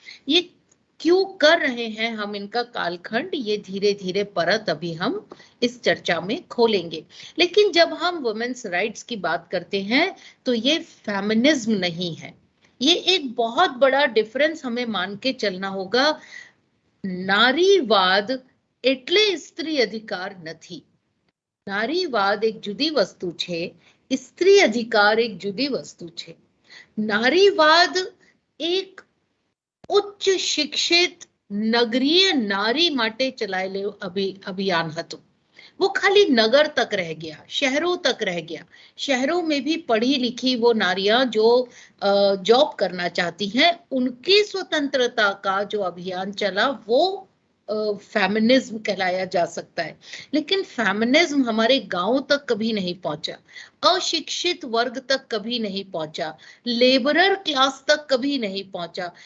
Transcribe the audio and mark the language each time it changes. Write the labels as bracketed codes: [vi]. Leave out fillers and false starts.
[hi] ये क्यों कर रहे हैं हम इनका कालखंड, ये धीरे धीरे परत अभी हम इस चर्चा में खोलेंगे। लेकिन जब हम वुमेन्स राइट्स की बात करते हैं तो ये फेमिनिज्म नहीं है, ये एक बहुत बड़ा डिफरेंस हमें मान के चलना होगा। [gu] नारीवाद એટલે સ્ત્રી અધિકાર નથી, નારીવાદ એક જુદી વસ્તુ છે, સ્ત્રી અધિકાર એક જુદી વસ્તુ છે। નારીવાદ એક ઉચ્ચ શિક્ષિત નગરીય નારી માટે ચલાયેલું અભિયાન હતું। [hi] वो खाली नगर तक रह गया, शहरों तक रह गया। शहरों में भी पढ़ी लिखी वो नारियां जो जॉब करना चाहती हैं, उनकी स्वतंत्रता का जो अभियान चला वो फेमिनिज्म कहलाया जा सकता है। लेकिन फेमिनिज्म हमारे गांव तक कभी नहीं पहुंचा, अशिक्षित वर्ग तक कभी नहीं पहुंचा, लेबरर क्लास तक कभी नहीं पहुंचा।